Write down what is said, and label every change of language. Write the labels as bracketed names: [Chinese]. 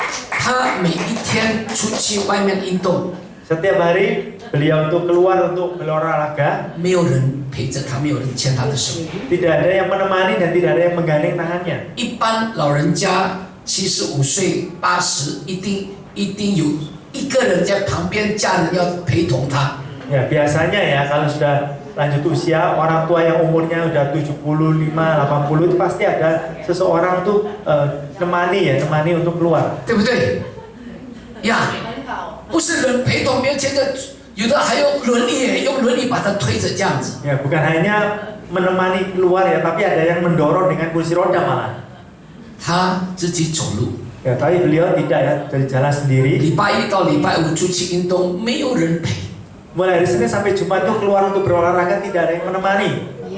[Chinese] 他每一天出去外面运动， [Indonesian] Setiap hari beliau itu keluar untuk berolahraga. [Chinese] 没有人陪着他，没有人牵他的手。 [Indonesian] Tidak ada yang menemani dan tidak ada yang menggandeng tangannya. [Chinese] 一般老人家75岁、80，一定有一个人在旁边，家人要陪同他。 [Indonesian] Ya, biasanya ya kalau sudah lanjut usia, orang tua yang umurnya udah 75, 80 itu pasti ada seseorang tuh nemani untuk keluar. [Chinese] 对不对？呀，不是人陪同面前的，有的还用轮椅，用轮椅把他推着这样子。 [Indonesian] Ya, bukan hanya menemani keluar ya, tapi ada yang mendorong dengan kursi roda malah. [Chinese] 他自己走路， [Indonesian] Ya, tapi beliau tidak ya, dari jalan sendiri. [Chinese] 礼拜一到礼拜五出去运动，没有人陪。 [Indonesian] Mulai dari Senin sampai Jumat itu keluar untuk berolahraga tidak ada yang menemani.